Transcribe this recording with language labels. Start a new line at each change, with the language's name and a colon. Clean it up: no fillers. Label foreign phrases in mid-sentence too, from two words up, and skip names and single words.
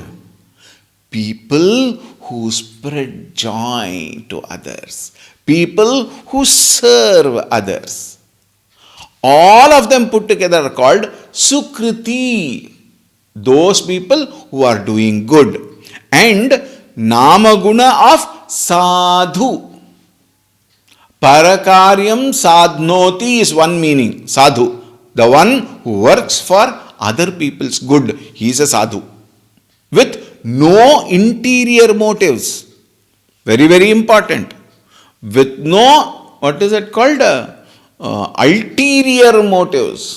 English: People who spread joy to others. People who serve others. All of them put together are called Sukriti. Those people who are doing good. And Namaguna of Sadhu.
Sanskrit: Parakaryam sadhnoti
English: is one meaning. Sadhu. The one who works for other people's good. He is a sadhu. With no interior motives. Very, very important. With no, what is it called? Ulterior motives.